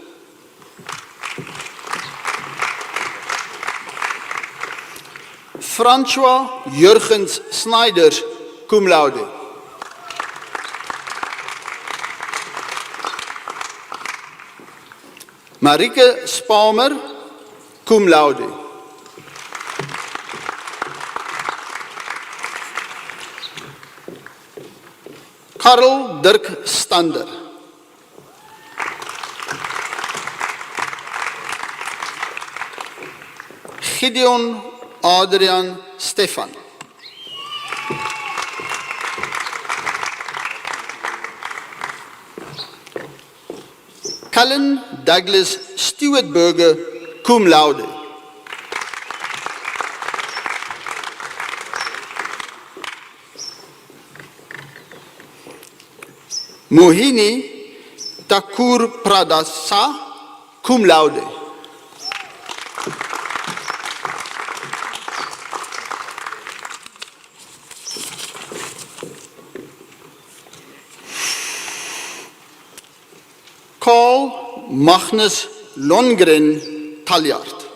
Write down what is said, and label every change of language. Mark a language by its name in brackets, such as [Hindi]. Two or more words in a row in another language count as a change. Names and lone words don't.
[English] François Jurgens Snijders, [Latin] cum laude. [English] Marike Spalmer, [Latin] cum laude. [English] Karel Dirk Stander. Gideon Adrian Stefan. Cullen Douglas Stewart Burger, [Latin] cum laude. [English] Mohini Thakur Pradasa, [Latin] cum laude. [English] Carl Magnus Longren Taljard.